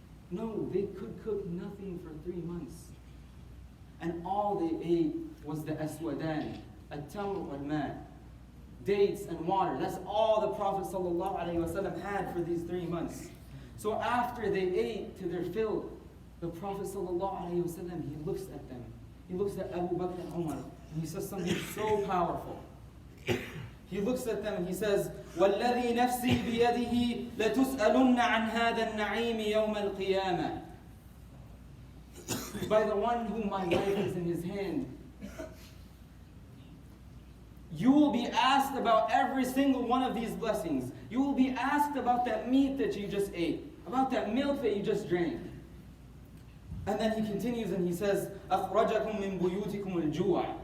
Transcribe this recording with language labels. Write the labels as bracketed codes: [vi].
[en] No, they could cook nothing for 3 months. And all they ate was the aswadan, at-tamr wal-ma, dates and water. That's all the Prophet ﷺ had for these 3 months. So after they ate to their fill, the Prophet ﷺ, he looks at them. He looks at Abu Bakr and Umar, and he says something so powerful. He looks at them and he says, [ar] وَالَّذِي نَفْسِي بِيَدِهِ لَتُسْأَلُنَّ عَنْ هَذَا النَّعِيمِ يَوْمَ الْقِيَامَةِ. [en] By the one whom my life is in his hand, you will be asked about every single one of these blessings. You will be asked about that meat that you just ate, about that milk that you just drank. And then he continues and he says, [ar] أَخْرَجَكُم مِّن بُيُوتِكُمُ الْجُوعِ.